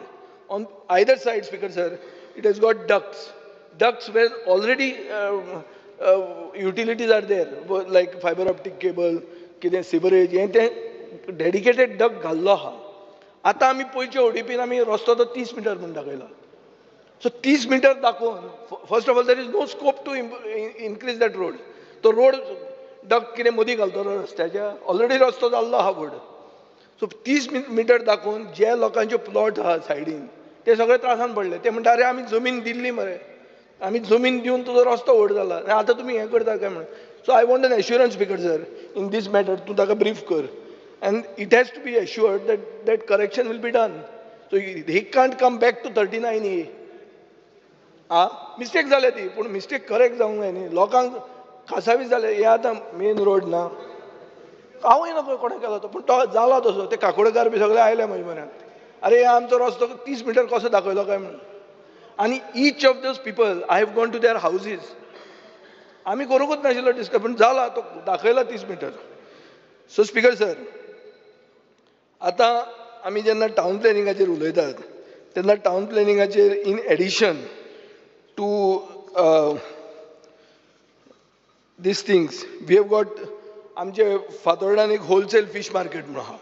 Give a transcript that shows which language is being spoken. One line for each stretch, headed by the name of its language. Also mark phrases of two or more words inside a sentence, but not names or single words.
English: on either side Speaker sir, it has got ducts where already utilities are there, like fiber optic cable,
Konkani: कितें सिवरेज, हें तें डेडिकेटेड डक्ट घाल्लो आहा. आतां आमी पयच्या ODPन आमी रस्तो तो 30 मीटर म्हणून दाखयला. सो 30 मीटर दाखोवन,
English: first of all there is no scope to increase that road.
Konkani: तो रोड डक्ट कितें मदीं घालतलो रस्त्याच्या? ऑलरेडी रस्तो जाल्लो आहा व्हड. सो 30 मीटर दाखोवन जे लोकांचे प्लॉट आहा सायडीन ते सगळे त्रासान पडले. ते म्हणटा अरे आमी जमीन दिल्ली मरे, आमी जमीन दिवन तुजो रस्तो व्हड जाला, आतां तुमी हें करता काय म्हणून.
English: so I want an assurance Speaker sir in this matter.
Konkani: तूं ताका ब्रीफ कर.
English: And it has to be assured that correction will be done. So he can't come back to 39A.
Konkani: मिस्टेक जाल्या ती, पूण
English: mistake correct
Konkani: जावंक जाय न्ही. लोकांक खासावीस जाले. हे आतां
English: main road
Konkani: ना, हांवूय नकळो कोणें केलो तो, पूण तो जाला तसो. ते काकोडकार बी सगळे आयले म्हजे म्हऱ्यांत, अरे आमचो रस्तो 30 मीटर कसो दाखयलो काय म्हणून.
English: आनी each of those people I have gone to their houses.
Konkani: आमी करूंकूच नाशिल्लो डिस्कस, पूण जाला तो दाखयला 30 मीटर.
English: so Speaker sir,
Konkani: आतां आमी जेन्ना टावन प्लॅनिंगाचेर उलयतात तेन्ना टावन प्लॅनिंगाचेर
English: in addition to these things we have got
Konkani: आमचे फातोर्डान एक
English: wholesale fish market
Konkani: म्हणून आहा.